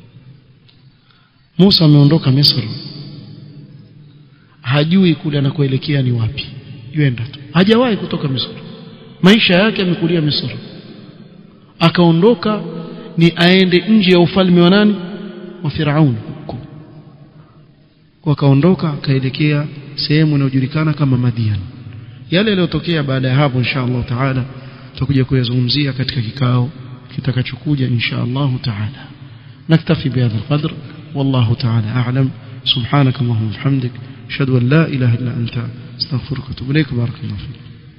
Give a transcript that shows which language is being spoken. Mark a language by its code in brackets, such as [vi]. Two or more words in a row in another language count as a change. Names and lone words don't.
[sw] Musa ameondoka Misri, hajui kule anakoelekea ni wapi, yuenda tu, hajawahi kutoka Misri, maisha yake amekulia Misri, akaondoka ni aende nje ya ufalme wa nani, wa Firaun huko, wakaondoka akaelekea sehemu inayojulikana kama Madian. Yale yaliyotokea baada ya hapo [ar] إن شاء الله تعالى [sw] tutakuja kuyazungumzia katika kikao kitakachokuja [ar] إن شاء الله تعالى. نكتفي بهذا القدر والله تعالى أعلم. سبحانك اللهم وبحمدك أشهد أن لا إله إلا أنت استغفرك وأتوب إليك. بارك الله فيك.